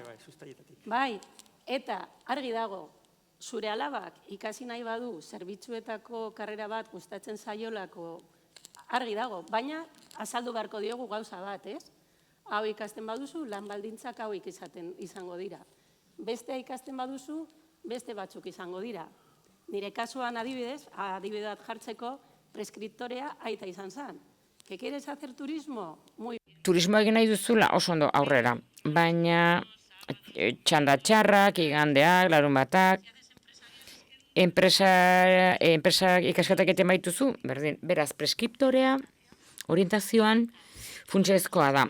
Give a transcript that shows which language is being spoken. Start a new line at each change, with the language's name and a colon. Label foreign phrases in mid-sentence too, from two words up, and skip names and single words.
Basque: Bai, eta argi dago, zure alabak ikasi nahi badu zerbitzuetako karrera bat gustatzen zaiolako argi dago, baina azaldu beharko diogu gauza bat, ez? Hau ikasten baduzu, lan baldintzak hauek izango dira. Bestea ikasten baduzu, beste batzuk izango dira. Nire kasuan adibidez, adibide bat jartzeko, preskriptorea aita izan zen.
Spanish: ¿Que quieres hacer turismo? Muy
Basque: Turismo egin nahi duzula oso ondo aurrera, baina txanda txarrak, igandeak, larun batak, enpresa ikasketak egiten baituzu, berdin, beraz, preskriptorea, orientazioan, funtsezkoa da.